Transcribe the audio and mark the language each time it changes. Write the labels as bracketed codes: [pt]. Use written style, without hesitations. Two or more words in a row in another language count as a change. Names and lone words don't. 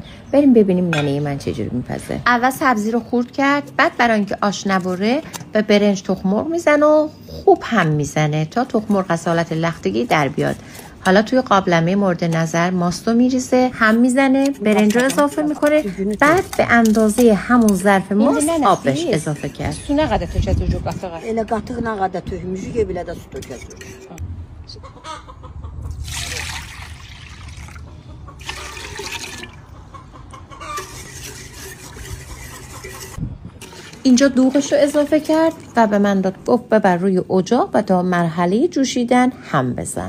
[fa] بریم ببینیم ننه من چجوری میپزه. اول سبزی رو خورد کرد، بعد برای اینکه آش نبره به برنج تخم مرغ میزنه و خوب هم میزنه تا تخم مرغ از حالت لختگی در بیاد. حالا توی قابلمه مورد نظر ماستو میریزه، هم میزنه، برنج رو اضافه میکنه، بعد به اندازه همون ظرف ماست آب بهش اضافه کرد. [az] Su ne kadar tökəcək o qatığa? Elə qatıqla qədər tökmüşük, belə də su tökəcək. [fa] اینجا دوغش رو اضافه کرد و به من داد گفت ببر روی اجاق و تا مرحله جوشیدن هم بزن.